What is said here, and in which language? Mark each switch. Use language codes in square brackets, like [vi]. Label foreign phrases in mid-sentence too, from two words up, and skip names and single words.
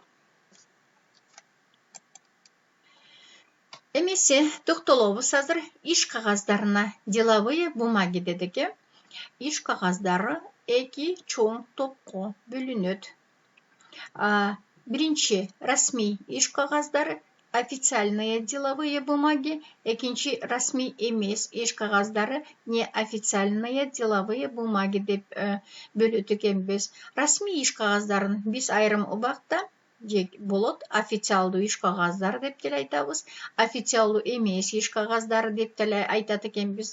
[ky] Эмесе токтолобуз азыр иш кагаздарына. [ru] Деловые бумаги дедик. [ky] Иш кагаздары эки чоң топко бөлүнөт. Биринчи, расмий иш кагаздары, [ru] официальные деловые бумаги. [ky] Экинчи, расмий эмес иш кагаздары, [ru] неофициальные деловые бумаги [ky] деп бөлөт экенбиз. Расмий иш кагаздарын биз айрым убакта болот официалдуу иш кагаздар деп деле айтабыз, официалдуу эмес иш кагаздары деп деле айтат экенбиз.